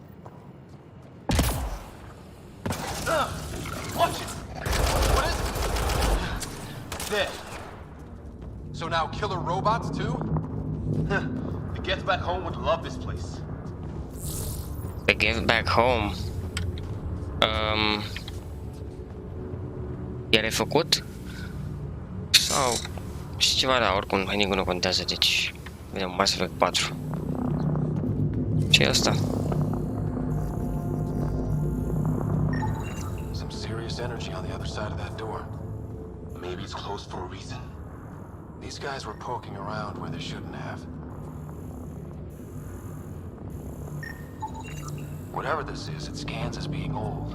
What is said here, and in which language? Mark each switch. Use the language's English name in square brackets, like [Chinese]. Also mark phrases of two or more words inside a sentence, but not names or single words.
[English] Watch it! What is it? There. So now killer robots too? The Get Back Home would love this place. The Get Back Home. [Romanian] E refăcut? Sau și ceva, da, oricum, nimic nu contează, deci vedem Mass Effect 4. Ce e asta? [English] Some serious energy on the other side of that door. Maybe it's closed for a reason. These guys were poking around where they shouldn't have. Whatever this is, it scans as being old.